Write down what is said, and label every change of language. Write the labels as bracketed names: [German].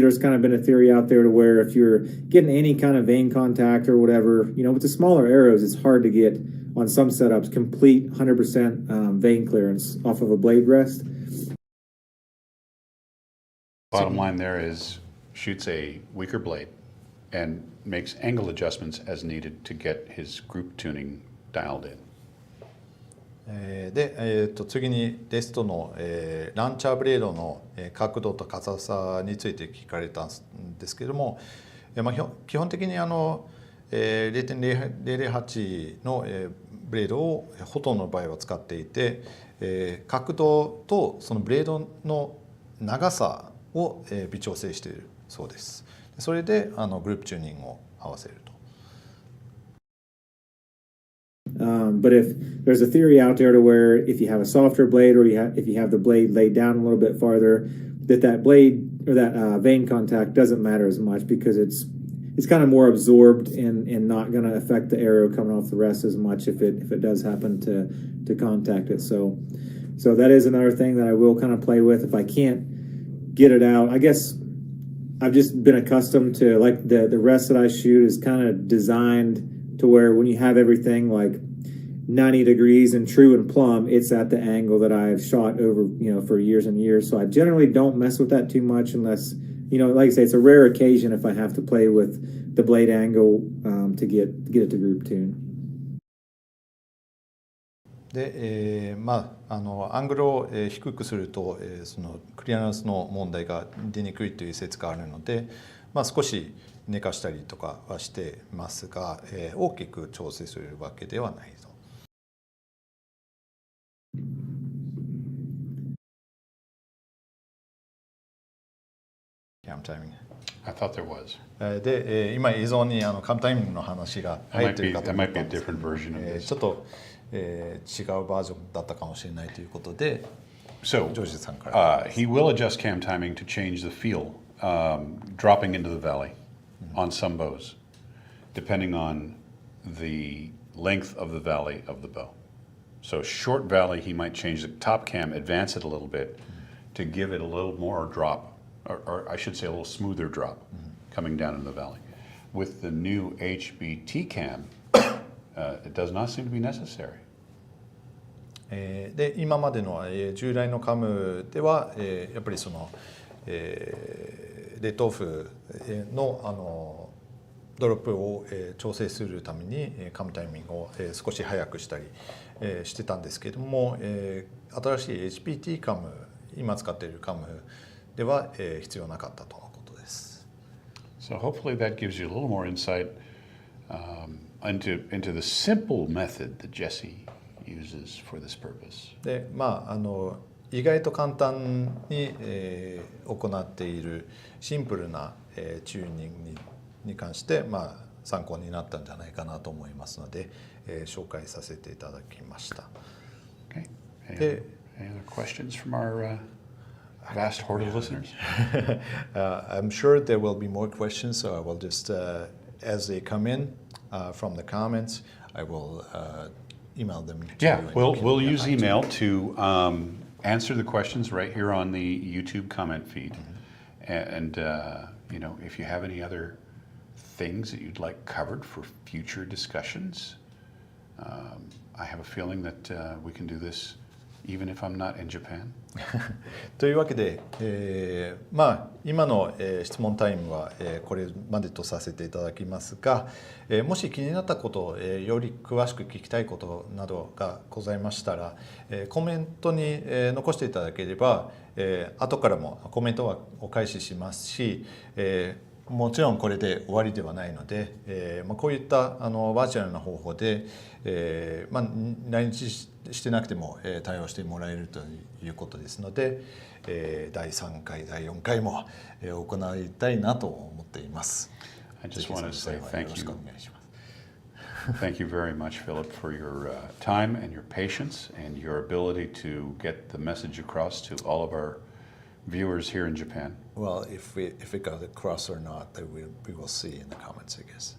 [English] There's kind of been a theory out there to where if you're getting any kind of vein contact or whatever, with the smaller arrows, it's hard to get on some setups complete 100% vein clearance off of a blade rest. Bottom line there is shoots a weaker blade and makes angle adjustments as needed to get his group tuning dialed in. [Japanese] で、次にレストの、ランチャーブレードの、角度と硬さについて聞かれたんですけども、基本的に0.008 の、ブレードをほとんどの場合は使っていて、角度とそのブレードの長さを、微調整しているそうです。それでグループチューニングを合わせると。 [English] But if there's a theory out there to where if you have a softer blade or if you have the blade laid down a little bit farther, that blade or that vein contact doesn't matter as much because it's kind of more absorbed and not going to affect the arrow coming off the rest as much if it does happen to contact it. So that is another thing that I will kind of play with if I can't get it out. I guess I've just been accustomed to like the rest that I shoot is kind of designed to where when you have everything like 90 degrees and true and plumb, it's at the angle that I've shot over, for years and years. So I generally don't mess with that too much unless, like I say, it's a rare occasion if I have to play with the blade angle to get it to group tune. [Japanese] で、アングルを、低くすると、そのクリアランスの問題が出にくいという説があるので、少し寝かしたりとかはしてますが、大きく調整するわけではないと。 [English] I thought there was. [Japanese] で、今映像にカムタイミングの話が入っているかと思ったんですけど、ちょっと、違うバージョンだったかもしれないということで、ジョージさんから。 [English] He will adjust cam timing to change the feel, dropping into the valley on some bows, depending on the length of the valley of the bow. So short valley, he might change the top cam, advance it a little bit to give it a little more drop, or I should say a little smoother drop coming down in the valley. With the new HBT cam, it does not seem to be necessary. [Japanese] で今までの従来のカムではやっぱりそのレッドオフのドロップを調整するためにカムタイミングを少し早くしたりしてたんですけれども、新しい HPT カム、今使っているカムでは必要なかったとのことです。 [English] So hopefully that gives you a little more insight into the simple method that Jesse uses for this purpose. [Japanese] で、意外と簡単に行っているシンプルなチューニングに関して参考になったんじゃないかなと思いますので、紹介させていただきました。 [English] Okay. Any other questions from our vast horde of listeners? I'm sure there will be more questions, so I will just, as they come in from the comments, I will email them to you. Yeah, we'll use email to answer the questions right here on the YouTube comment feed. And if you have any other things that you'd like covered for future discussions, I have a feeling that we can do this even if I'm not in Japan. [Japanese] というわけで、今の、質問タイムは、これまでとさせていただきますが、もし気になったこと、より詳しく聞きたいことなどがございましたら、コメントに、残していただければ、後からもコメントはお返ししますし、もちろんこれで終わりではないので、こういったバーチャルな方法で、来日してなくても、対応してもらえるということですので、第3回第4回も、行いたいなと思っています。 [English] I just want to say thank you. Thank you very much, Philip, for your time and your patience and your ability to get the message across to all of our viewers here in Japan? Well, if it got across or not, then we will see in the comments, I guess.